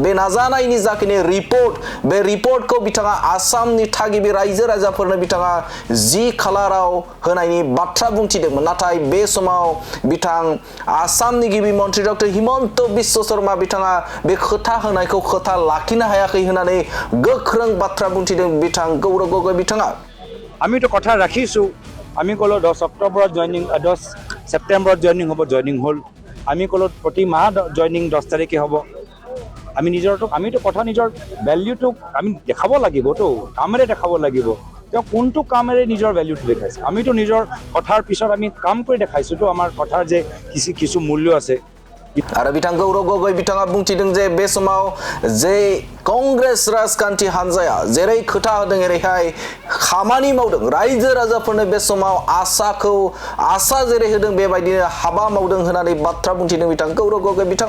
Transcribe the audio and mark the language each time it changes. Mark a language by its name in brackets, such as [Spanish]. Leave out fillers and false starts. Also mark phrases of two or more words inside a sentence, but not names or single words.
[Bodo] बे नाजानायनि जाखिनि रिपोर्ट बे रिपोर्टखौ बिथाङा आसामनि थागिबि रायजो राजाफोरनो बिथाङा 10 खालाराव होनायनि बाथ्रा बुंथिदोंमोन। नाथाय बे समाव बिथां आसामनि गिबि मन्थ्रि डक्टर हिमन्त बिश्व शर्मा बिथाङा बे खोथा होनायखौ खोथा लाखिनो हायाखै होननानै गोख्रों बाथ्रा बुंथिदों बिथां गौरव गगৈ बिथाङा। [Assamese] আমি তো কথা ৰাখিছোঁ। আমি ক'লো 10 অক্টোবৰত জইনিং 10 ছেপ্টেম্বৰত জইনিং হ'ল। আমি ক'লো প্ৰতি মাহ জইনিং 10 তাৰিখে হ'ব। আমিতো কথা নিজৰ ভেলিউটোক আমি দেখাব লাগিবতো, কামেৰে দেখাব লাগিব। তেওঁ কোনটো কামেৰে নিজৰ ভেলিউটো দেখাইছে। আমিতো নিজৰ কথাৰ পিছত আমি কাম কৰি দেখাইছোঁতো আমাৰ কথাৰ যে কিছু মূল্য আছে। [Bodo] आरो बिथां गौरव गगৈ बिथाङा बुंथिदों जे बे समाव जे कांग्रेस राजखान्थि हान्जाया जेरै खोथा होदों एरैहाय खामानि मावदों। रायजो राजाफोरनो बे समाव आसा जेरै होदों बेबायदिनो हाबा मावदों होननानै बाथ्रा बुंथिदों बिथां गौरव गगৈ बिथाङा।